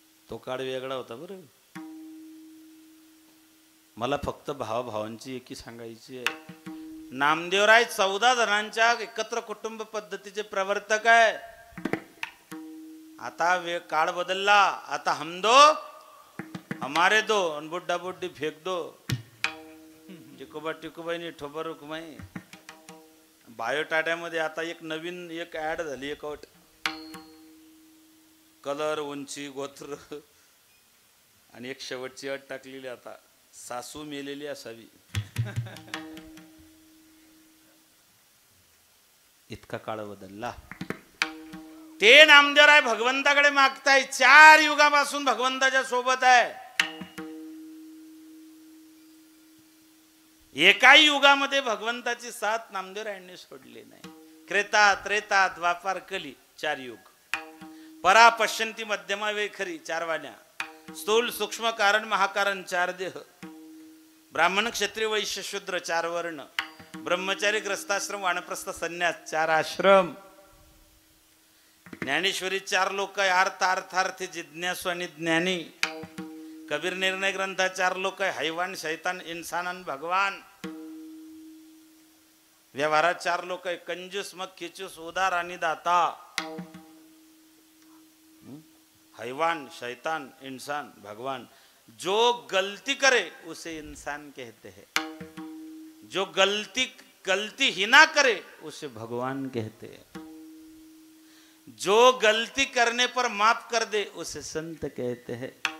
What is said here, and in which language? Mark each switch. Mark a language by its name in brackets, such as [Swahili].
[Marathi] तो काळ वेगळा होता बरं. मला फक्त भावांची एकी सांगायची आहे. नामदेवराय 14 जणांच्या एकत्र कुटुंब पद्धतीचे प्रवर्तक आहे. आता काळ बदलला. [Hindi] आता हम दो हमारे दो और बुड्ढा बुड्ढी फेक दो. [Marathi] टिकोबा टिकोबाई नि ठोबा रुकमाई. बायोटाट्यामध्ये आता एक नवीन एक ऍड झाली. एक अट कलर उंची गोत्र आणि एक शेवटची अट टाकलेली. आता सासू मेलेली असावी. इतका काळ बदलला. ते नामदेवराय भगवंताकडे मागताय. 4 युगापासून भगवंताच्या सोबत आहे. एकाही युगामध्ये भगवंताची साथ नामदेवरायांनी सोडली नाही. त्रेता त्रेता द्वापार कली 4 युग. परा पश्यंती मध्यमा वेखरी 4 वाण्या. स्थूल सूक्ष्म कारण महाकारण 4 देह. ब्राह्मण क्षत्रिय वैश्य शूद्र 4 वर्ण. ब्रह्मचारी ग्रस्ताश्रम वानप्रस्थ संन्यास 4 आश्रम. ज्ञानेश्वरी 4 लोक आहे. अर्थार्थी जिज्ञासू आणि ज्ञानी. कबीर निर्णय ग्रंथा 4 लोक आहे. हैवान शैतान इन्सान आणि भगवान. व्यवहारात 4 लोक आहे. कंजूस मग खिचूस उदार आणि दाता. [Hindi] हैवान शैतान इंसान भगवान. जो गलती करे उसे इंसान कहते हैं. जो गलती ही ना करे उसे भगवान कहते हैं. जो गलती करने पर माफ कर दे उसे संत कहते हैं.